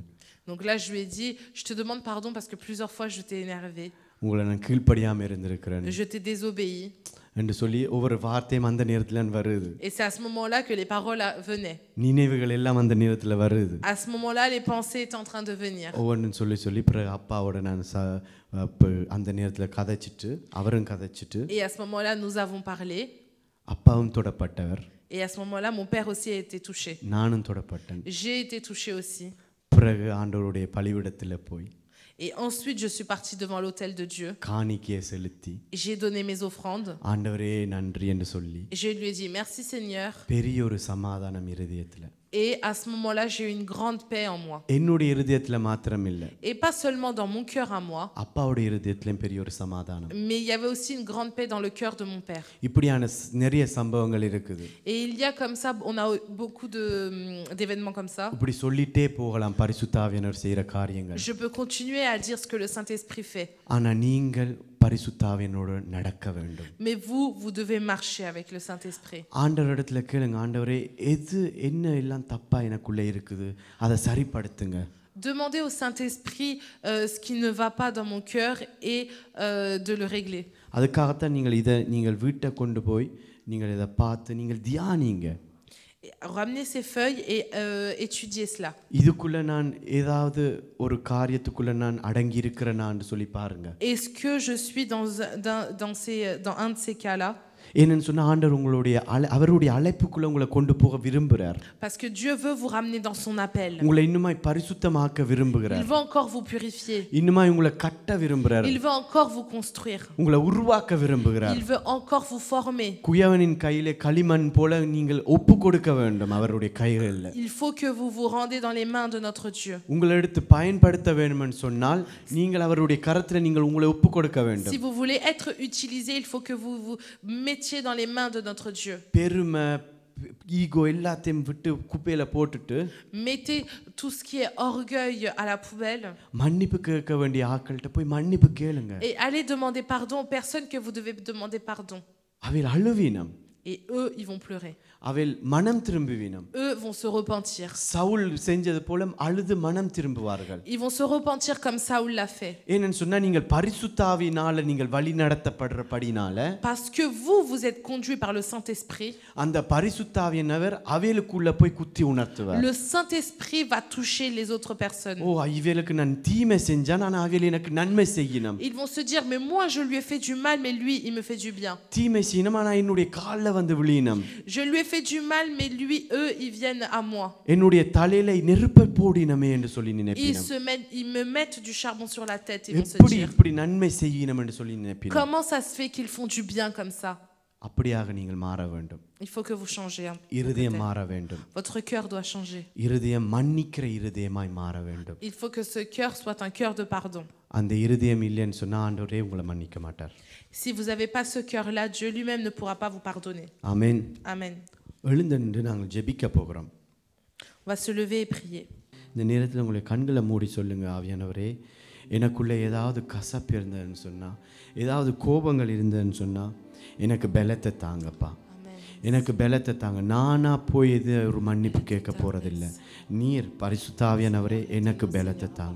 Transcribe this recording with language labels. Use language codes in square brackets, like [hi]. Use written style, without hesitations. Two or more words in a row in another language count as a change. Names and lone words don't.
[fr] Donc là je lui ai dit je te demande pardon parce que plusieurs fois je t'ai énervé. [ta] உங்களை நான் கீழ்ப்படியாம இருந்திருக்கிறேன். [fr] Je t'ai désobéi. [ta] என்று சொல்லி ஒவ்வொரு வார்த்தையும் அந்த நேரத்துல வருது. [fr] Et c'est à ce moment-là que les paroles venaient. [ta] நினைவுகள் எல்லாம் அந்த நேரத்துல வருது. [fr] À ce moment-là les pensées étaient en train de venir. [ta] ஒவ்வொன்றும் சொல்லி பிறகு அப்பாவோட நான் அந்த நேரத்துல கதைச்சிட்டு அவரும் கதைச்சிட்டு. [fr] Et à ce moment-là nous avons parlé. [ta] அப்பாவும் தொடப்பட்டவர். [fr] Et à ce moment-là mon père aussi a été touché. [ta] நானும் தொடப்பட்டேன். [fr] J'ai été touché aussi. [ta] பிறகு ஆண்டவருடைய பலிபீடத்துல போய் [fr] Et ensuite je suis partie devant l'autel de Dieu. [ta] காணிக்கையை செலுத்தி [fr] J'ai donné mes offrandes. [ta] ஆண்டவரே நன்றி என்று சொல்லி [fr] Je lui ai dit merci Seigneur. [ta] பெரிய ஒரு சமாதானம் இருதயத்துல. [fr] Et à ce moment-là, j'ai eu une grande paix en moi. [ta] என்னுடைய இருதயத்துல மாத்திரம் இல்ல. [fr] Et pas seulement dans mon cœur à moi. [ta] அப்பாவுடைய இருதயத்திலும் பெரிய ஒரு சமாதானம். [fr] Mais il y avait aussi une grande paix dans le cœur de mon père. [ta] இப்படியான நிறைய சம்பவங்கள் இருக்குது. [fr] Et il y a comme ça, on a beaucoup d'événements comme ça. [ta] இப்படி சொல்லிட்டே போகலாம் பரிசுத்த ஆவியானவர் செய்யற காரியங்கள். [fr] Je peux continuer à dire ce que le Saint-Esprit fait. [ta] ஆனா நீங்கள் பரிசுத்த ஆவியானவரோடு நடக்க வேண்டும். [fr] Mais vous devez marcher avec le Saint-Esprit. [ta] ஆண்டவரிடத்துல கேளுங்க, ஆண்டவரே எது என்ன எல்லாம் தப்பா எனக்குள்ள இருக்குது அதை சரிப்படுத்துங்க. [fr] Demandez au Saint-Esprit ce qui ne va pas dans mon cœur et de le régler. [ta] அதுக்காகத்தான் நீங்கள் வீட்டை கொண்டு போய் நீங்கள் இதை பார்த்து நீங்கள் தியானிங்க. [fr] Ramenez ces feuilles et étudiez cela. [ta] இதுக்குள்ள நான் ஏதாவது ஒரு காரியத்துக்குள்ள நான் அடங்கி இருக்கிறேனான்னு சொல்லி பாருங்க. [fr] Est-ce que je suis dans un de ces cas-là? [ta] ஏன்னு சொன்னா ஆண்டவர் உங்களுடைய அவருடைய அழைப்புக்குள்ள உங்களை கொண்டு போக விரும்புறார். [fr] Parce que Dieu veut vous ramener dans son appel. [ta] உங்களை இன்னுமாய் பரிசுத்தமாக்க விரும்புகிறார். [fr] Il veut encore vous purifier. [ta] இன்னுமாய் உங்களை கட்ட விரும்புறார். [fr] Il veut encore vous construire. [ta] உங்களை உருவாக்க விரும்புகிறார். [fr] Il veut encore vous former. [ta] குயவனின் கையிலே களிமண் போல நீங்கள் ஒப்பு கொடுக்க வேண்டும் அவருடைய கைகளில். [fr] Il faut que vous vous rendez dans les mains de notre Dieu. [ta] உங்களை எடுத்து பயன்படுத்த வேண்டும்னு சொன்னால் நீங்கள் அவருடைய கரத்துல நீங்கள் உங்களை ஒப்பு கொடுக்க வேண்டும். [fr] Si vous voulez être utilisé, il faut que vous vous mettiez dans les mains de notre Dieu. [ta] பெருமை ஈகோ எல்லாத்தையும் விட்டு குப்பையில போட்டுட்டு [fr] Mettez tout ce qui est orgueil à la poubelle. [ta] மன்னிப்பு கேட்க வேண்டிய ஆட்கள்கிட்ட போய் மன்னிப்பு கேளுங்க. [fr] Et allez demander pardon aux personnes que vous devez demander pardon. [ta] அவைகள் அழுவீனம். [fr] Et eux, ils vont pleurer. [ta] அவைகள் மனம் திரும்புவீனம். [fr] Eux vont se repentir. [ta] சவுல் செஞ்சது போல அழுது மனம் திரும்புவார்கள். [fr] Ils vont se repentir comme Saoul l'a fait. [ta] ஏன்னு சொன்னா நீங்கள் பரிசுத்த ஆவியினால நீங்கள் வழி நடத்தப்படுறபடினால [fr] Parce que vous êtes conduits par le Saint-Esprit. [ta] அந்த பரிசுத்த ஆவியானவர் அவைகளுக்குள்ள போய் குத்தி உணர்த்துவார். [fr] Le Saint-Esprit va toucher les autres personnes. [ta] ஓ இவளுக்கு நான் தீமை செஞ்சா நான் அவைகள் எனக்கு நன்மை செய்யணும். [fr] Ils vont se dire mais moi je lui ai fait du mal mais lui il me fait du bien. [ta] தீமை செய்யணும் ஆனா என்னுடைய கால்ல வந்து விழியணும். [fr] Je lui ai fait du mal mais lui eux ils viennent à moi. [ta] என்னுடைய தலையில நெருப்பை போடினமே என்று சொல்லி நினைப்பினம். [fr] Ils me mettent du charbon sur la tête et vont se [ta] எப்படி [fr] dire [ta] இப்படி நன்மை செய்யணும் என்று சொல்லி நினைப்பினம். [fr] comment ça se fait qu'ils font du bien comme ça? [ta] அப்படியாக நீங்கள் மாற வேண்டும். [fr] Il faut que vous changez. [ta] இருதயம் மாற வேண்டும். [fr] Votre cœur doit changer. [ta] இருதயம் மன்னிக்கிற இருதயமாய் மாற வேண்டும். [fr] Il faut que ce cœur soit un cœur de pardon. [ta] அந்த இருதயம் இல்லைன்னு சொன்னா ஆண்டவரே உங்களை மன்னிக்க மாட்டார். [fr] Si vous n'avez pas ce cœur-là, Dieu lui-même ne pourra pas vous pardonner. [ta] ஆமென். [fr] Amen. [ta] எழுந்து நின்று நாங்கள் ஜெபிக்க போகிறோம். [fr] On va se lever et prier. [ta] இந்த நேரத்தில் உங்களை கண்களை மூடி சொல்லுங்க ஆவியானவரே எனக்குள்ளே ஏதாவது கசப்பு இருந்ததுன்னு சொன்னா ஏதாவது கோபங்கள் இருந்ததுன்னு சொன்னா எனக்கு பலத்தை தாங்கப்பா. எனக்கு பலத்தை தாங்க. நானா போய் இது ஒரு மன்னிப்பு கேட்க போறதில்லை. நீர் பரிசுத்த ஆவியானவரே எனக்கு பலத்தை தாங்க.